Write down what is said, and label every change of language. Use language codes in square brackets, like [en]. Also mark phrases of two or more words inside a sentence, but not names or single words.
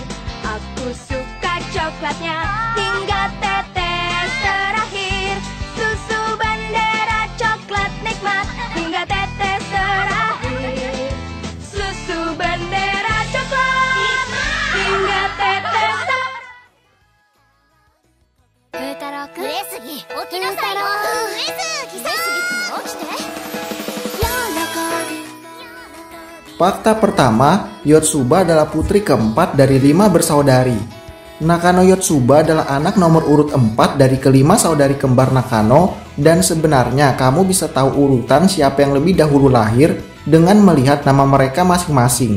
[id] Aku suka coklatnya hingga tetes terakhir. Susu bendera coklat nikmat hingga tetes terakhir. Susu bendera coklat hingga tetes terakhir. [ja] 上杉起きなさいよ上杉さん起きて [id] Fakta pertama, Yotsuba adalah putri keempat dari 5 bersaudari. Nakano Yotsuba adalah anak nomor urut 4 dari kelima saudari kembar Nakano, dan sebenarnya kamu bisa tahu urutan siapa yang lebih dahulu lahir dengan melihat nama mereka masing-masing.